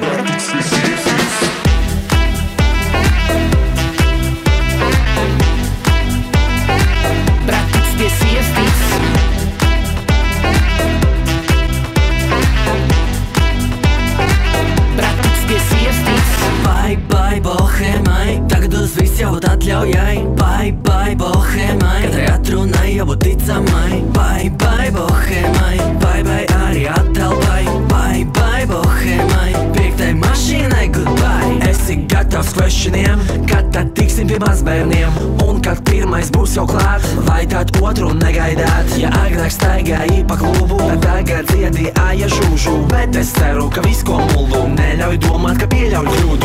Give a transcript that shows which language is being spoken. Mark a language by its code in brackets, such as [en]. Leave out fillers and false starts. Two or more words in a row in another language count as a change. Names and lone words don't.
[lv] Pratuks pie sirsnīs. Pratuks pie sirsnīs. Pratuks pie sirsnīs. [en] Bye, bye, [lv] bohēmai, tagad uz visu jābūt atļaujai. [en] Bye, bye, [lv] bohēmai, katrai atrunai jābūt ticamai. [en] Bye, bye, [lv] bohēmai, [en] bye, bye, [lv] arī atelpai. [en] Bye, bye, [lv] bohēmai, piektai mašīnai goodbye. Esi gatavs questioniem, kad tad tiksim pie mazbērniem. Un kad pirmais būs jau klāt, vai tad otru negaidāt. Ja agrāk staigāji pa klubu, tad tagad dziedi aja žūžu. Bet es ceru, ka viss ko muldu, neļauj domāt, ka pieļauj kļūdu.